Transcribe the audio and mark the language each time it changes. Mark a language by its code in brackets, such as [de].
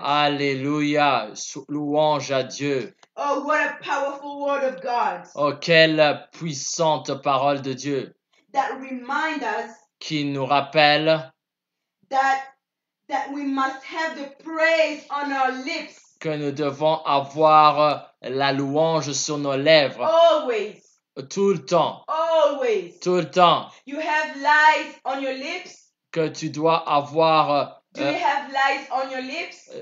[fr] Alléluia, louange à Dieu. [en] Oh, what a powerful word of God [fr] Oh, quelle puissante parole de Dieu [en] that remind us [fr] qui nous rappelle [en] that we must have the praise on our lips [fr] que nous devons avoir la louange sur nos lèvres [en] always. [fr] tout le temps, [en] Always. [fr] tout le temps, [en] You have lies on your lips? [fr] que tu dois avoir. [en] Do you have lies on your lips?